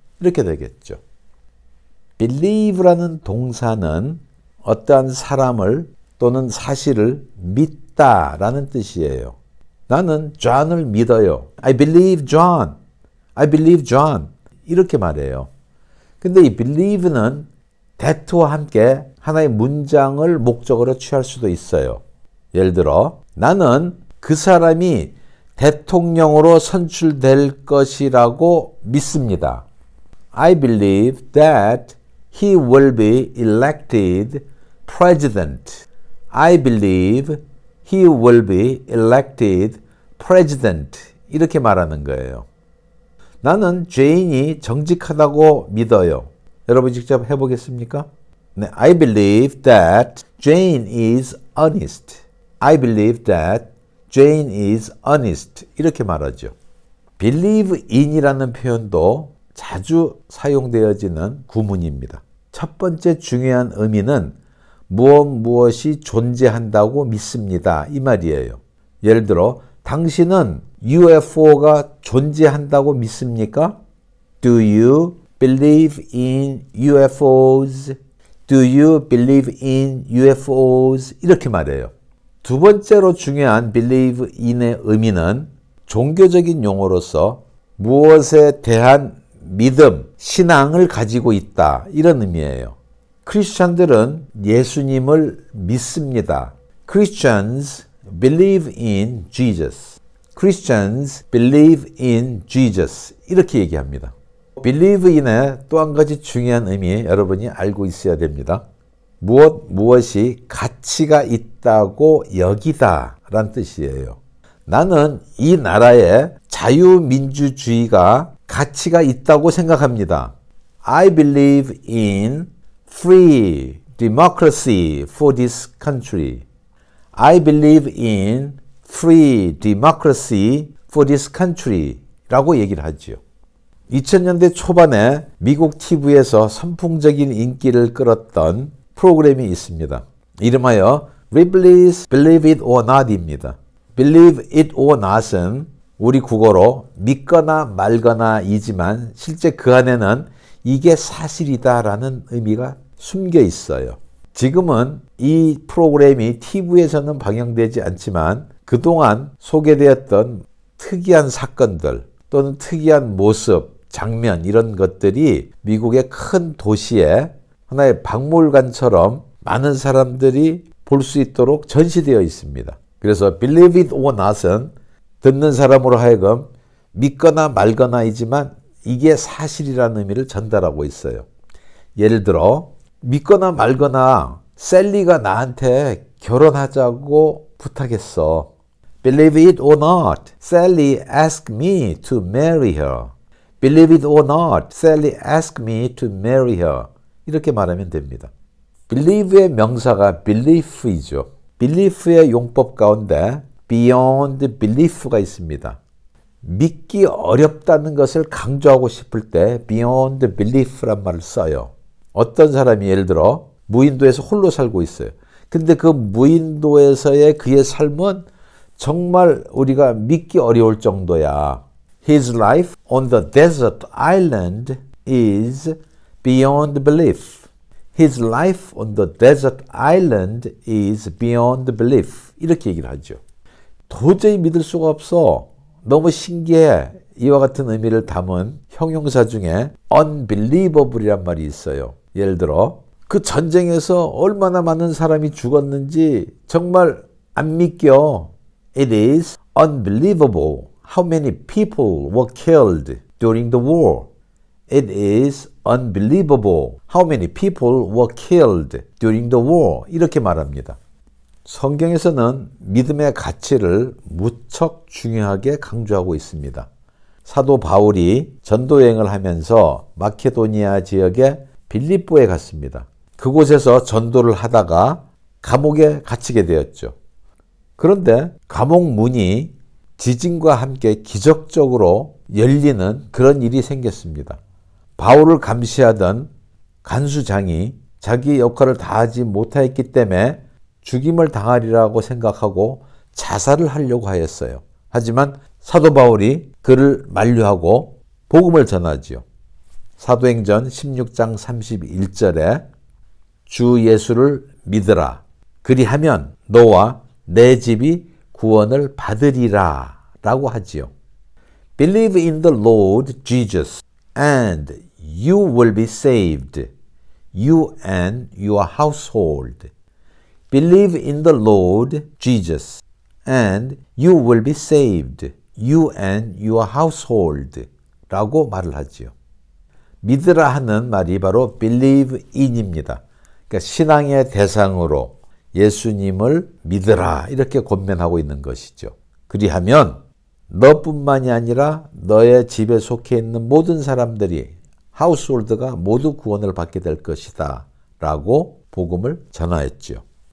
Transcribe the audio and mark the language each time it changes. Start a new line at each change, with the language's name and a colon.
Korean: 이렇게 되겠죠. believe라는 동사는 어떠한 사람을 또는 사실을 믿다라는 뜻이에요. 나는 John을 믿어요.
English: I believe John. I believe John.
Korean: 이렇게 말해요. 근데 이 believe는 that와 함께 하나의 문장을 목적으로 취할 수도 있어요. 예를 들어 나는 그 사람이 대통령으로 선출될 것이라고 믿습니다.
English: I believe that he will be elected president. I believe he will be elected president.
Korean: 이렇게 말하는 거예요. 나는 제인이 정직하다고 믿어요. 여러분 직접 해보겠습니까?
English: 네, I believe that Jane is honest. I believe that Jane is honest.
Korean: 이렇게 말하죠. believe in이라는 표현도 자주 사용되어지는 구문입니다. 첫 번째 중요한 의미는 무엇이 존재한다고 믿습니다. 이 말이에요. 예를 들어 당신은 UFO가 존재한다고 믿습니까?
English: Do you believe in UFOs? Do you believe in UFOs?
Korean: 이렇게 말해요. 두 번째로 중요한 believe in의 의미는 종교적인 용어로서 무엇에 대한 믿음, 신앙을 가지고 있다. 이런 의미예요. 크리스천들은 예수님을 믿습니다.
English: Christians believe in Jesus. Christians believe in Jesus.
Korean: 이렇게 얘기합니다. believe in의 또 한 가지 중요한 의미 여러분이 알고 있어야 됩니다. 무엇이 가치가 있다고 여기다 라는 뜻이에요. 나는 이 나라에 자유민주주의가 가치가 있다고 생각합니다.
English: I believe in free democracy for this country. I believe in free democracy for this country
Korean: 라고 얘기를 하죠. 2000년대 초반에 미국 TV에서 선풍적인 인기를 끌었던 프로그램이 있습니다. 이름하여 Ripley's Believe It or Not입니다. Believe It or Not은 우리 국어로 믿거나 말거나 이지만 실제 그 안에는 이게 사실이다라는 의미가 숨겨 있어요. 지금은 이 프로그램이 TV에서는 방영되지 않지만 그동안 소개되었던 특이한 사건들 또는 특이한 모습, 장면 이런 것들이 미국의 큰 도시에 하나의 박물관처럼 많은 사람들이 볼 수 있도록 전시되어 있습니다. 그래서 Believe It or Not은 듣는 사람으로 하여금 믿거나 말거나이지만 이게 사실이라는 의미를 전달하고 있어요. 예를 들어 믿거나 말거나 셀리가 나한테 결혼하자고 부탁했어.
English: Believe it or not, Sally asked me to marry her. Believe it or not, Sally asked me to marry her.
Korean: 이렇게 말하면 됩니다. believe의 명사가 belief이죠. belief의 용법 가운데 beyond belief가 있습니다. 믿기 어렵다는 것을 강조하고 싶을 때 beyond belief란 말을 써요. 어떤 사람이 예를 들어 무인도에서 홀로 살고 있어요. 근데 그 무인도에서의 그의 삶은 정말 우리가 믿기 어려울 정도야.
English: His life on the desert island is beyond belief. His life on the desert island is beyond belief.
Korean: 이렇게 얘기를 하죠. 도저히 믿을 수가 없어. 너무 신기해. 이와 같은 의미를 담은 형용사 중에 unbelievable이란 말이 있어요. 예를 들어 그 전쟁에서 얼마나 많은 사람이 죽었는지 정말 안 믿겨.
English: It is unbelievable how many people were killed during the war. It is unbelievable how many people were killed during the war.
Korean: 이렇게 말합니다. 성경에서는 믿음의 가치를 무척 중요하게 강조하고 있습니다. 사도 바울이 전도여행을 하면서 마케도니아 지역의 빌립보에 갔습니다. 그곳에서 전도를 하다가 감옥에 갇히게 되었죠. 그런데 감옥 문이 지진과 함께 기적적으로 열리는 그런 일이 생겼습니다. 바울을 감시하던 간수장이 자기 역할을 다하지 못하였기 때문에 죽임을 당하리라고 생각하고 자살을 하려고 하였어요. 하지만 사도 바울이 그를 만류하고 복음을 전하지요. 사도행전 16장 31절에 주 예수를 믿으라. 그리하면 너와 내 집이 구원을 받으리라 라고 하지요.
English: Believe in the Lord Jesus and you will be saved, you and your household. Believe in the Lord Jesus and you will be saved, you and your household
Korean: 라고 말을 하지요. 믿으라 하는 말이 바로 believe in입니다. 그러니까 신앙의 대상으로 예수님을 믿으라 이렇게 권면하고 있는 것이죠. 그리하면 너뿐만이 아니라 너의 집에 속해 있는 모든 사람들이 하우스홀드가 모두 구원을 받게 될 것이다 라고 복음을 전하였죠.